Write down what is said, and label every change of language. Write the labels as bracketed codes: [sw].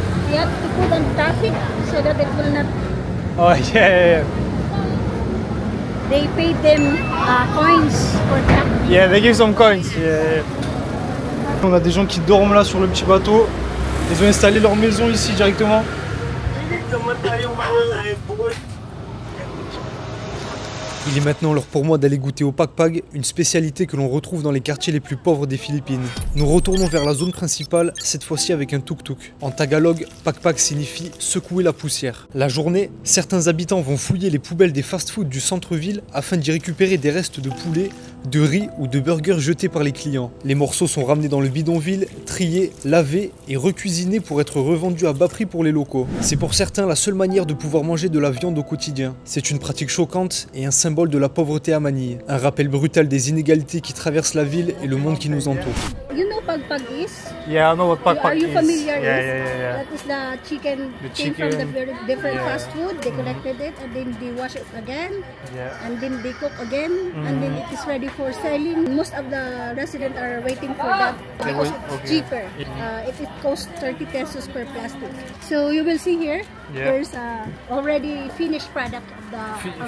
[en] You have to put on traffic so that it will not. Oh yeah. They pay them coins for traffic. Yeah, they give some coins. Yeah. [fr] On a des gens qui dorment là sur le petit bateau. Ils ont installé leur maison ici directement. Il est maintenant l'heure pour moi d'aller goûter au pakpak, une spécialité que l'on retrouve dans les quartiers les plus pauvres des Philippines. Nous retournons vers la zone principale, cette fois-ci avec un tuk-tuk. En tagalog, pakpak signifie secouer la poussière. La journée, certains habitants vont fouiller les poubelles des fast-food du centre-ville afin d'y récupérer des restes de poulet, de riz ou de burgers jetés par les clients. Les morceaux sont ramenés dans le bidonville, triés, lavés et recuisinés pour être revendus à bas prix pour les locaux. C'est pour certains la seule manière de pouvoir manger de la viande au quotidien. C'est une pratique choquante et un symbole de la pauvreté à Manille. Un rappel brutal des inégalités qui traversent la ville et le monde qui nous entoure. [en] You know pakpak is? Yeah, I know what pakpak Are you is. familiar? Yeah. That is the chicken came from the very different fast food. They collected it and then they wash it again. Yeah. And then they cook again. And then it is ready for selling. Most of the residents are waiting for that because it's cheaper. It costs 30 pesos per plastic. So you will see here, there's a already finished product of the